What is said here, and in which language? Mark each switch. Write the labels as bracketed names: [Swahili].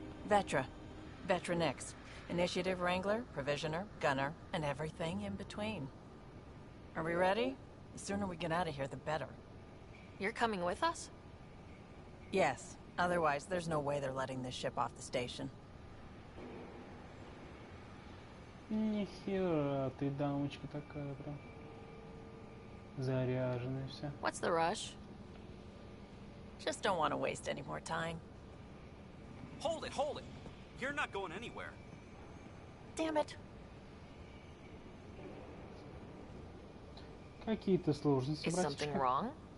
[English] Vetra. Vetra Nix. Initiative Wrangler, Provisioner, Gunner, and everything in between. Are we ready? The sooner we get out of here, the better. You're coming with us? Yes. Otherwise, there's no way they're letting this ship off the station. [Russian] Нихера, ты дамочка такая прям. Заряженная вся. [English] What's the rush? Just don't want to waste any more time. Hold it, hold it. You're not going anywhere. Damn it. [Russian] Какие-то сложности, [English] Is something wrong?